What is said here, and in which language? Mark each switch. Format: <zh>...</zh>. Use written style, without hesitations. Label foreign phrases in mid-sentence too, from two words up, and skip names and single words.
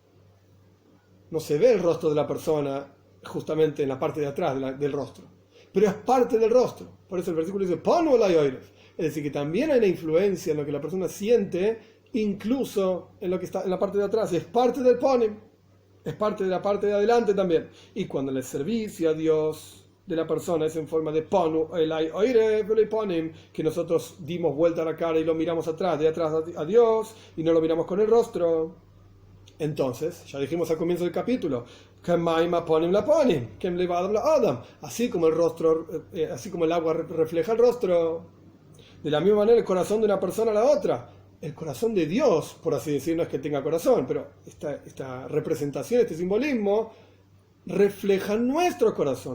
<es>No se ve el rostro de la persona justamente en la parte de atrás del rostro, pero es parte del rostro. Por eso el versículo dice</es> <he>פנו אלי עורף.</he> <es>Es decir, que también hay una influencia en lo que la persona siente, incluso en lo que está en la parte de atrás. Es parte del ponim, es parte de la parte de adelante también. Y cuando el servicio a Dios de la persona es en forma de</es> <he>פנו אלי עורף אלי פנים,</he> <es>que nosotros dimos vuelta a la cara y lo miramos atrás, de atrás a Dios, y no lo miramos con el rostro. Entonces, ya dijimos al comienzo del capítulo, así como el rostro, así como el agua refleja el rostro, de la misma manera el corazón de una persona a la otra, el corazón de Dios, por así decir, no es que tenga corazón, pero esta representación, este simbolismo, refleja nuestro corazón.</es>